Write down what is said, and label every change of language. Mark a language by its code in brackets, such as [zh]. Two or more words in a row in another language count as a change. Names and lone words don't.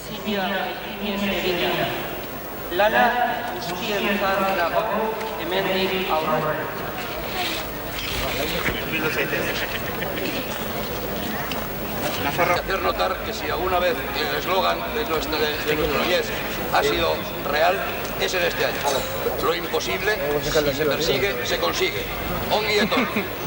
[eu] guztia ekinez egina. Lana guztientzat dago hemendik aurrera. [es] Hacer notar que si alguna vez el eslogan de nuestro Yes ha sido real, es en este año. Lo imposible, si se persigue, se consigue. [eu] Ongi etorri.